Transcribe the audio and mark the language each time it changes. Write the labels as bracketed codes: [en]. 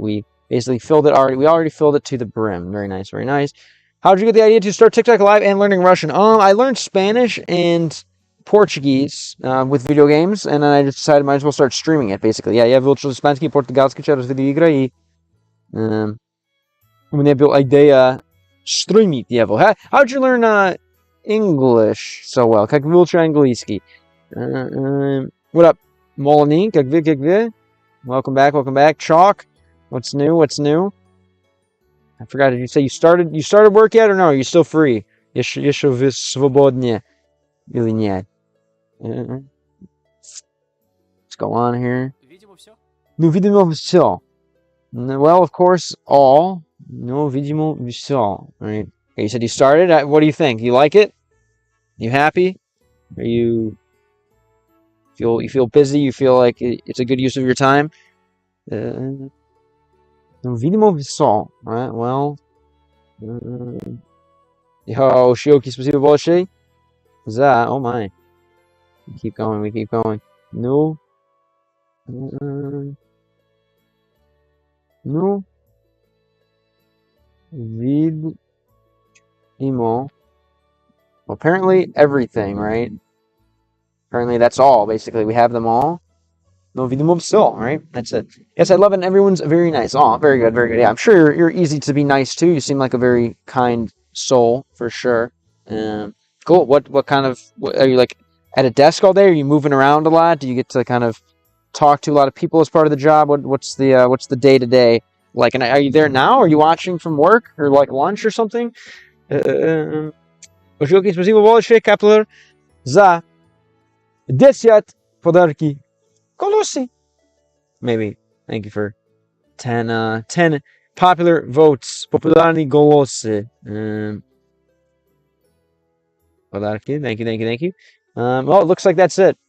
[en] We basically filled it already. We already filled it to the brim. Very nice, very nice. How did you get the idea to start TikTok Live and learning Russian? I learned Spanish and Portuguese with video games, and then I just decided I might as well start streaming it, basically. [ru] Yeah, я выучил испанский и португальский через видеоигры, и у меня была идея стримить его. [en] How'd you learn English so well? [ru] Как выучил английский? [en] What up, Molony? [ru] Как вы? [en] Welcome back. Chalk, what's new? I forgot, did you say you started work yet, or no? Are you still free? [ru] Еще вы свободны или нет? [en] Let's go on here. [ru] Видимо, все. Ну, видимо, все. [en] Well, of course, all. [ru] No, видимо, все. [en] Right. Okay, you said you started. What do you think? You like it? You happy? Are you feel busy? You feel like it's a good use of your time? [ru] No, видимо, все. [en] Right. Well. Yo, Shioki, [ru] спасибо большое. [en] За, oh my. We keep going. No. No. Vidimo. Well, apparently everything, right? Apparently that's all, basically. We have them all. No vidimo still, right? That's it. Yes, I love it, and everyone's very nice. Oh, very good. Yeah, I'm sure you're easy to be nice to. You seem like a very kind soul, for sure. Cool. What kind of... are you, like, at a desk all day? Are you moving around a lot? Do you get to kind of talk to a lot of people as part of the job? What's the day-to-day like? And are you there now? Are you watching from work? Or, like, lunch or something? [ru] Спасибо большое, Каплер, за 10 подарки. Колоси. Maybe. [en] Thank you for 10 popular votes. [ru] Популярные голосы. [en] Подарки. Thank you. Well, it looks like that's it.